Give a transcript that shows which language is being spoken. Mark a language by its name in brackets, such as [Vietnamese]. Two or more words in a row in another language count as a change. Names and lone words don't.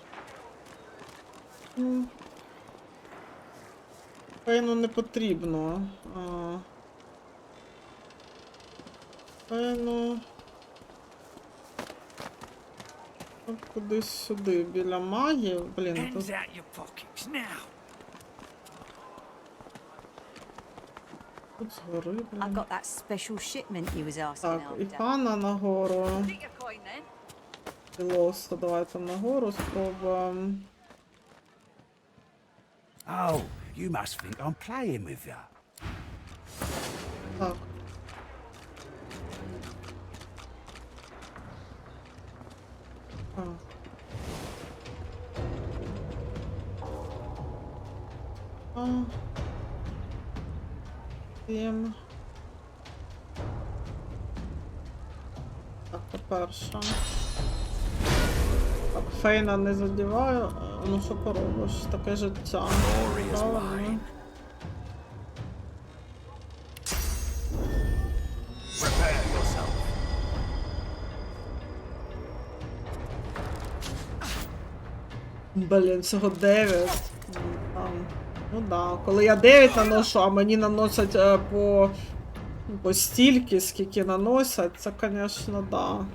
[Ukrainian] Певно, не потрібно. Певно... Кудись сюди, біля магів. Блін, [English] Hands [Ukrainian] тут... [English] out your pockets now. [Ukrainian] Тут згори, [English] I [Ukrainian] блін. [English] got that special shipment you was asking [Ukrainian] Так, і [English] after. [Ukrainian] пана нагору. [English] Take your coin then. [Ukrainian] І лоста давайте нагору спробуємо. [English] Oh, you must think I'm playing with you. [Ukrainian] Так. Сім. Так, по-перше. Так, Фейна не задіваю. Ну що поробиш? Таке життя. Правильно. [English] Prepare yourself. [Ukrainian] Блін, всього 9. Ну да, коли я 9 наношу, а мені наносять по стільки, скільки наносять, це, звісно, да.